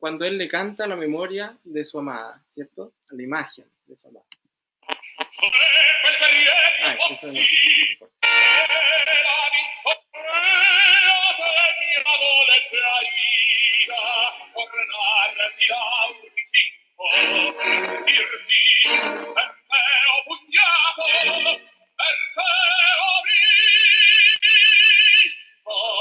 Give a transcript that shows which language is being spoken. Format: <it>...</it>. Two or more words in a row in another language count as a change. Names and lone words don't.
<es>cuando él le canta a la memoria de su amada, ¿cierto? A la imagen de su amada.</es> <it>Quel guerriero</it> <es>Eso no.</es> <it>era vittoria mia dolce aida, tornarti l'aurifico, dirti per te ho pugnato, per te ho vinto.</it>